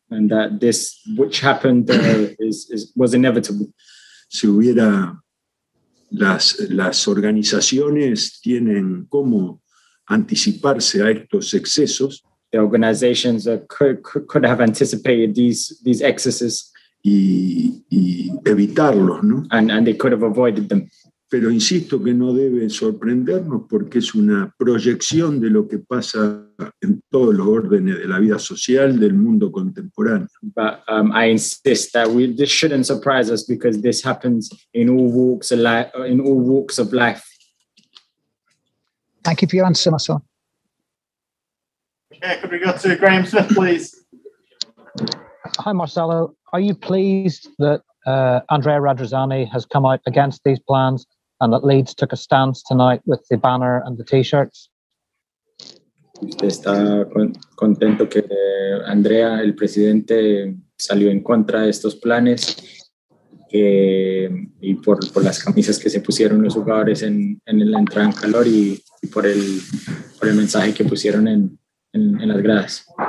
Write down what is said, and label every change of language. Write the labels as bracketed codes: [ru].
[en] And that this which happened was inevitable. [es] Si las organizaciones tienen cómo anticiparse a estos excesos. [en] The organizations could have anticipated these excesses [es] y evitarlos, ¿no? [en] And they could have avoided them. [es] Pero insisto que no debe sorprendernos porque es una proyección de lo que pasa en todos los órdenes de la vida social del mundo contemporáneo. [en] But I insist that this shouldn't surprise us because this happens in all walks of life. Thank you for your answer, Marcelo. Okay, could we go to Graham Smith, please? Hi, Marcelo. Are you pleased that Andrea Radrizzani has come out against these plans and that Leeds took a stance tonight with the banner and the T-shirts? [es] ¿Usted está contento que Andrea, el presidente, salió en contra de estos planes y por las camisas que se pusieron los jugadores en la entrada en calor y por el mensaje que pusieron en las gradas?